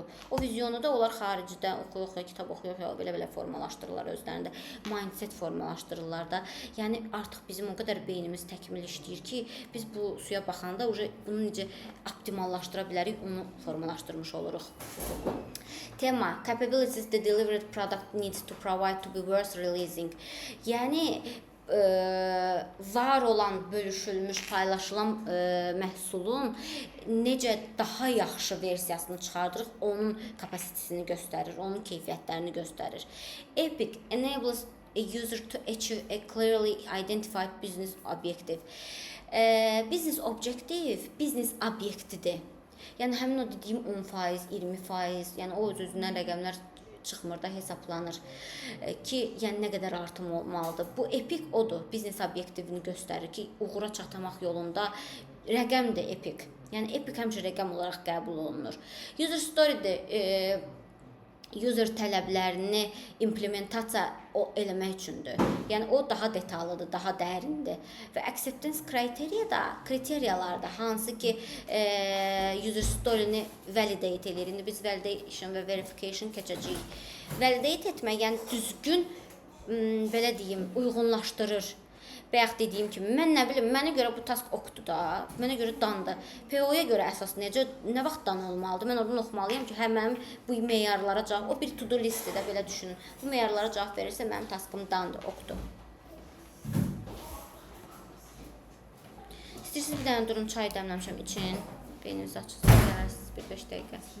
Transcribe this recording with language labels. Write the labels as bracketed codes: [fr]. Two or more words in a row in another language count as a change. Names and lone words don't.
[az] O vizyonu da onlar xaricdə oxuya-oxuya, kitab oxuya-oxuya belə formalaşdırırlar özlərində. Mindset formalaşdırırlar da. Yəni artıq bizim o qədər beynimiz təkmil işləyir ki, biz bu suya baxanda bunu necə optimallaşdıra bilərik, onu formalaşdırmış oluruq. Tema: [en] Capabilities the delivered product needs to provide to be worth releasing. [az] Yəni var olan, bölüşülmüş, paylaşılan məhsulun necə daha yaxşı versiyasını çıxardırıq, onun kapasitesini göstərir, onun keyfiyyətlərini göstərir. [en] Epic enables a user to achieve a clearly identified business objective. Business objective, [az] business obyektidir. Yəni həmin o dediyim 10%, 20%, yəni o öz-özündən rəqəmlər çıxmır da hesablanır ki, yəni nə qədər artım olmalıdır. Bu epik odur, biznes obyektivini göstərir ki, uğura çatmaq yolunda rəqəm də epik. Yəni epik həmişə rəqəm olaraq qəbul olunur. [en] User story- [az] də user tələblərini implementasiya eləmək üçündür. Yəni o daha detallıdır, daha dərindir. Və acceptance kriteriyalarda hansı ki [en] user story- [az] ni validate edir. İndi biz validation və verification keçəcəyik. Validate etmək, yəni düzgün belə deyim, uyğunlaşdırır. Bayaq dediyim kimi, mən nə bilim, mənə görə bu task oxudu da, mənə görə dandır. PO-ya görə əsas necə, nə vaxt dan olmalıdır? Mən oradan oxumalıyam ki, hə mənim bu meyarlara cavab, o bir to-do listi də belə düşünün. Bu meyarlara cavab verirsə, mənim taskım dandır, oxudu. İstəyirsiniz bir dənə durun, çay dəmləmişəm için. Beyniniz açılsın, gələrsiniz bir 5 dəqiqə.